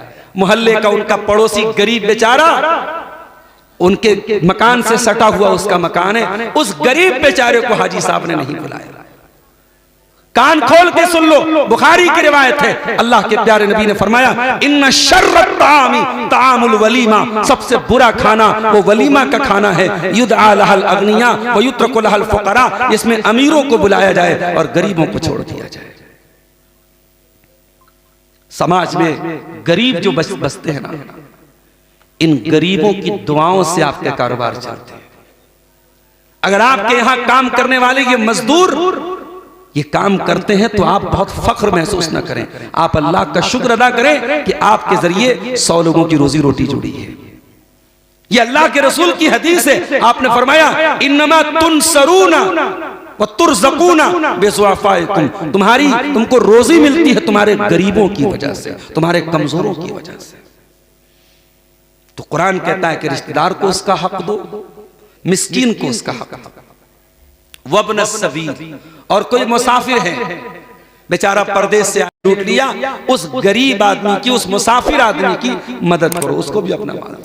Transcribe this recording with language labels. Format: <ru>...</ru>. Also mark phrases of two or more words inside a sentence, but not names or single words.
<hi>मोहल्ले का उनका पड़ोसी गरीब बेचारा, उनके मकान से सटा हुआ उसका मकान है, उस गरीब बेचारे को हाजी साहब ने नहीं बुलाया। कान खोल के सुन लो, बुखारी की रिवायत है, अल्लाह के प्यारे नबी ने फरमाया</hi> <ar>إن شر الطعام طعام الوليمة,</ar> <hi>सबसे बुरा खाना वो वलीमा का खाना है।</hi> <ar>يدعى لها الأغنياء ويترك لها الفقراء,</ar> <hi>इसमें अमीरों को बुलाया जाए और गरीबों को छोड़ दिया जाए। समाज में गरीब जो बसते हैं ना, इन गरीबों की दुआओं से आपके कारोबार चलते हैं। अगर आपके यहां काम करने वाले ये मजदूर ये काम करते हैं तो आप बहुत फख्र महसूस न करें, आप अल्लाह का शुक्र अदा करें कि आपके जरिए 100 लोगों की रोजी रोटी जुड़ी है। ये अल्लाह के रसूल की हदीस है, आपने फरमाया</hi> <ar>إنما تنصرون وترزقون بضعفائكم,</ar> <hi>तुमको रोजी मिलती है तुम्हारे गरीबों की वजह से, तुम्हारे कमजोरों की वजह से। तो कुरान कहता है कि रिश्तेदार को उसका हक दो, मिस्कीन को उसका हक दो।</hi> <ar>وابن السبيل,</ar> <hi>और कोई मुसाफिर है बेचारा परदेश से लूट लिया, उस गरीब आदमी की, उस मुसाफिर आदमी की मदद करो, उसको भी अपना माल।</hi>